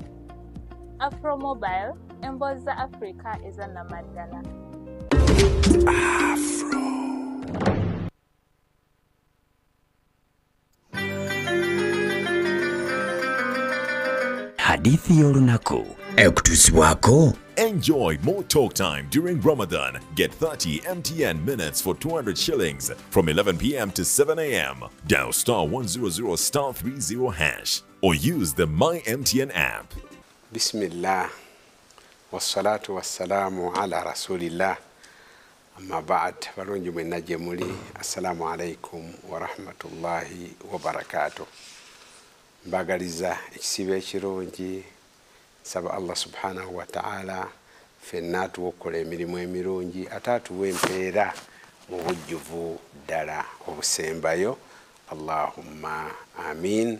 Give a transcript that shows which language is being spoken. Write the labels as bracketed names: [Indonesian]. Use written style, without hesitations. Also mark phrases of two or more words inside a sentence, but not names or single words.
[Ganda] Afromobile, emboozi za Africa ezannamaddala. Hadithi y'olunaku ekutuusibwako. [English] Enjoy more talk time during Ramadan. Get 30 MTN minutes for 200 shillings from 11 p.m. to 7 a.m. Dial *100*30# or use the My MTN app. [Arabic] Bismillah. والصلاة والسلام على رسول الله. أما بعد. [Ganda] Balungi mwenna gye muli. [Arabic] السلام عليكم ورحمة الله وبركاته. [Ganda] Mbagaliza ekisibo ekirungi. Saba [Arabic] الله سبحانه وتعالى [Ganda] fenna tukola emirimu emirungi atatuwa empeera mu bujjuvu ddala obusembayo. [Arabic] اللهم آمين.